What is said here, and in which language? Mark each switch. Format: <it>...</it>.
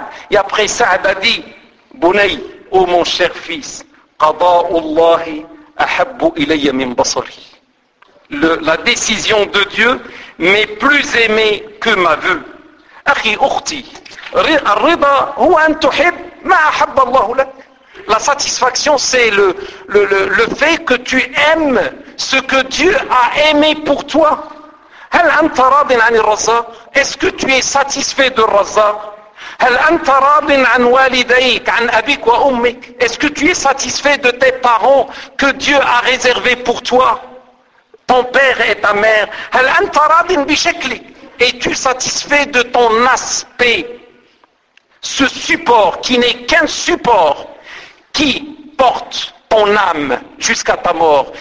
<fr>Et après Sa'd a dit, Bunay, ô mon cher fils, la décision de Dieu m'est plus aimée que ma vue.</fr> <ar>أخي أختي, الرضا هو أن تحب ما أحب الله لك.</ar> <fr>La satisfaction c'est le fait que tu aimes ce que Dieu a aimé pour toi.</fr> <ar>هل أنت راض عن الرزاق؟</ar> <fr>Est-ce que tu es satisfait de الرزاق؟</fr> <ar>هل أنت راض عن والديك عن أبيك وأمك؟</ar> <fr>Est-ce que tu es satisfait de tes parents que Dieu a réservé pour toi, ton père et ta mère؟</fr> <ar>هل أنت راض بشكلك؟</ar> <fr>Es-tu satisfait de ton aspect, ce support qui n'est qu'un support qui porte ton âme jusqu'à ta mort?</fr>